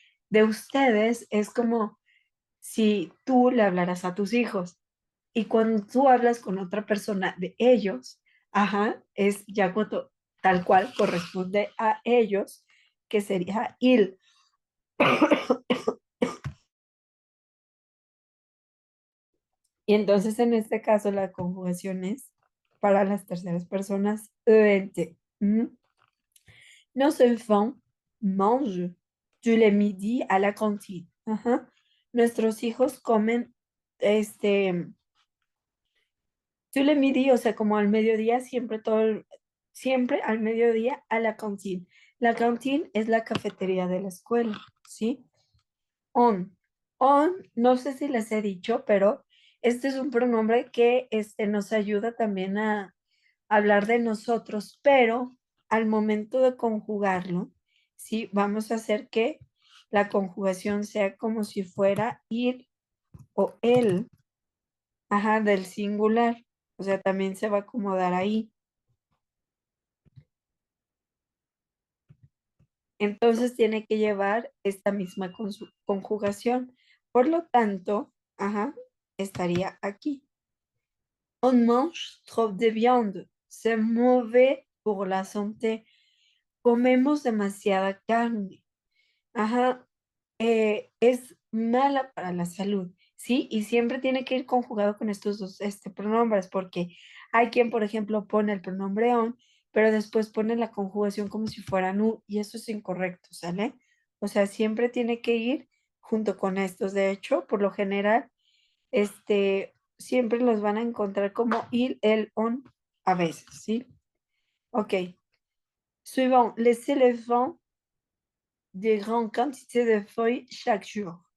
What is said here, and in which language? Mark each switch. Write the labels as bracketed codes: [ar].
[es] De ustedes es como si tú le hablaras a tus hijos y cuando tú hablas con otra persona de ellos, ajá, es ya cuando tal cual corresponde a ellos, que sería il. Y entonces en este caso la conjugación es para las terceras personas ENT. [fr] Nos enfants mangent du lait midi à la cantine. Ajá. [es] Nuestros hijos comen este [fr] du lait midi, [es] o sea, como al mediodía, siempre al mediodía a la cantine. La cantine es la cafetería de la escuela, ¿sí? On. On, no sé si les he dicho, pero este es un pronombre que nos ayuda también a hablar de nosotros, pero al momento de conjugarlo, ¿sí? Vamos a hacer que la conjugación sea como si fuera ir o él, ajá, del singular. O sea, también se va a acomodar ahí. Entonces tiene que llevar esta misma conjugación. Por lo tanto, ajá, estaría aquí. [fr] On mange trop de viande. C'est mauvais pour la santé. [es] Comemos demasiada carne. Ajá, es mala para la salud, ¿sí? Y siempre tiene que ir conjugado con estos dos pronombres, porque hay quien, por ejemplo, pone el pronombre on, pero después pone la conjugación como si fuera nu, y eso es incorrecto, ¿sale? O sea, siempre tiene que ir junto con estos. De hecho, por lo general, siempre los van a encontrar como il, el, on, a veces, ¿sí? Ok. [fr] Suivant, les éléphants de grandes quantités de feuilles chaque jour.